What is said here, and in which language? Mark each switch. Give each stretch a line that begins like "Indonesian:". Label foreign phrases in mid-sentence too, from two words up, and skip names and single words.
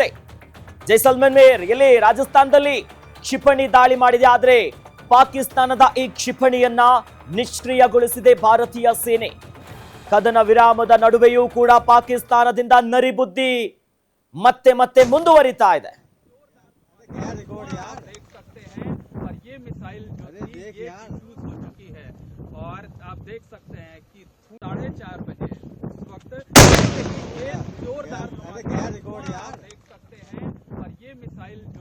Kannada: ಜೈಸಲ್ಮೇರ್ ಎಲ್ಲಿ ರಾಜಸ್ಥಾನದಲ್ಲಿ ಕ್ಷಿಪಣಿ ದಾಳಿ ಮಾಡಿದೆ. ಆದ್ರೆ ಪಾಕಿಸ್ತಾನದ ಈ ಕ್ಷಿಪಣಿಯನ್ನ ನಿಷ್ಕ್ರಿಯಗೊಳಿಸಿದೆ ಭಾರತೀಯ ಸೇನೆ. ಕದನ ವಿರಾಮದ ನಡುವೆಯೂ ಕೂಡ ಪಾಕಿಸ್ತಾನದಿಂದ ನರಿಬುದ್ಧಿ ಮತ್ತೆ ಮತ್ತೆ ಮುಂದುವರಿತಾ ಇದೆ.
Hindi: और आप देख सकते हैं कि 4:30 बजे इस वक्त ये जोरदार देख सकते हैं और ये मिसाइल जो